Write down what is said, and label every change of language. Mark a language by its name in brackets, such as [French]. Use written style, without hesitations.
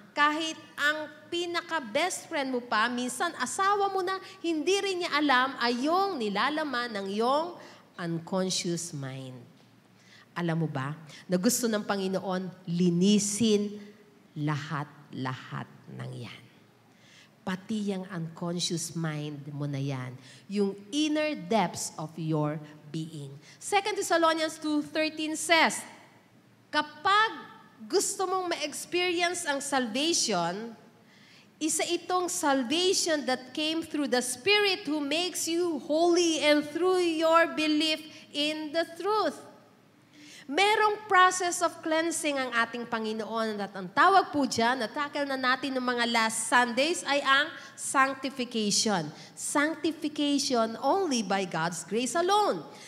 [Filipino] Kahit ang pinaka-best friend mo pa, minsan asawa mo na, hindi rin niya alam ay yung nilalaman ng iyong unconscious mind. Alam mo ba, na gusto ng Panginoon, linisin lahat-lahat ng yan. Pati yung unconscious mind mo na yan. [English] Yung inner depths of your being. 2 Thessalonians 2:13 says, [Filipino] kapag gusto mong ma-experience ang salvation, isa itong [English] salvation that came through the Spirit who makes you holy and through your belief in the truth. [Filipino] Merong process of cleansing ang ating Panginoon at ang tawag po dyan, natakil na natin ng mga last Sundays, ay ang sanctification. [English] Sanctification only by God's grace alone.